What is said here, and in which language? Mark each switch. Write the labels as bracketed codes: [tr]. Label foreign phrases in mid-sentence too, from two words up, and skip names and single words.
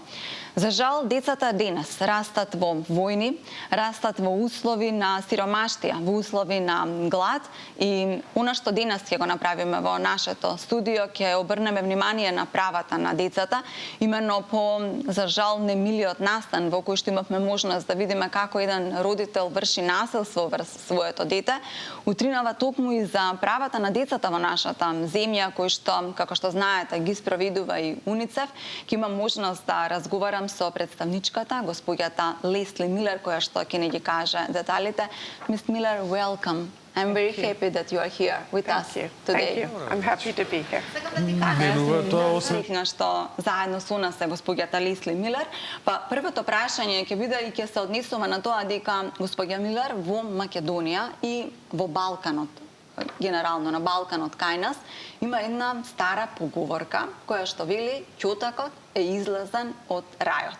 [mk] За жал, децата денес растат во војни, растат во услови на сиромаштија, во услови на глад и она што денес ќе го направиме во нашето студио, ќе обрнеме внимание на правата на децата, именно по, за жал, немилиот настан во кој што имавме можност да видиме како еден родител врши насилство врз своето дете, утринава токму и за правата на децата во нашата земја, кој што, како што знаете, ги спроведува и УНИЦЕФ. Ќе имам можност да разговарам со представничката, господјата Лесли Милер, која што ќе не ги каже деталите. Мис Милер, [en] welcome. I'm very happy that you are here with us today. Thank you. I'm happy to be here. [mk] Среќна што заедно со нас е господјата Лесли Милер. Па првото прашање ќе биде и ќе се однесува на тоа дека господја Милер во Македонија и во Балканот, генерално на Балканот кај нас, има една стара поговорка која што вели ќотакот е излезен од рајот.